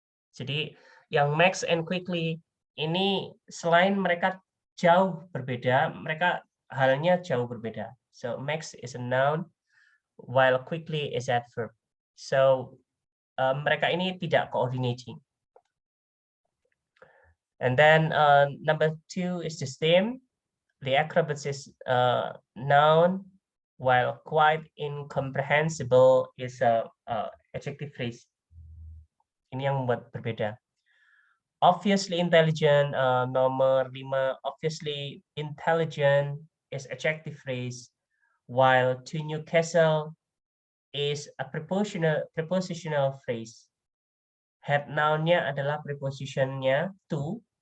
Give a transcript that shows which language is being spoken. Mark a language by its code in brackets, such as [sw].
[id] Jadi yang Max and quickly ini selain mereka jauh berbeda, mereka halnya jauh berbeda. [en] So Max is a noun while quickly is adverb. [id] So mereka ini tidak coordinating. [en] And then number 2 is the same. The acrobats is noun, while quite incomprehensible is a adjective phrase. [id] Ini yang membuat berbeda. [en] Obviously intelligent, [id] nomor 5. [en] Obviously intelligent is adjective phrase, while to Newcastle is a prepositional phrase. [id] Head noun-nya adalah prepositionnya to.